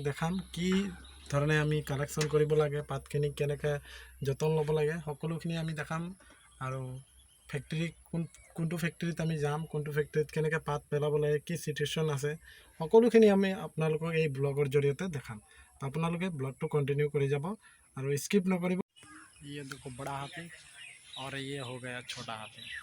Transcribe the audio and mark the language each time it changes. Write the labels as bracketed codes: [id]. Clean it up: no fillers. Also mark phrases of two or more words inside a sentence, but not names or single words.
[as] দেখাম কি ধৰণে আমি কালেকশ্যন কৰিব লাগে পাতখিনি কেনেকৈ যতন ল'ব লাগে সকলোখিনি আমি দেখাম আৰু ফেক্টৰী কোনটো ফেক্টৰীত আমি যাম কোনটো ফেক্টৰীত কেনেকৈ পাত পেলাব লাগে কি চিটুৱেশ্যন আছে সকলোখিনি আমি আপোনালোকক এই ব্লগৰ জৰিয়তে দেখাম আপোনালোকে ব্লগটো কন্টিনিউ কৰি যাব আৰু স্কিপ নকৰিব। [hi] ये देखो बड़ा हाथी और ये हो गया छोटा हाथी।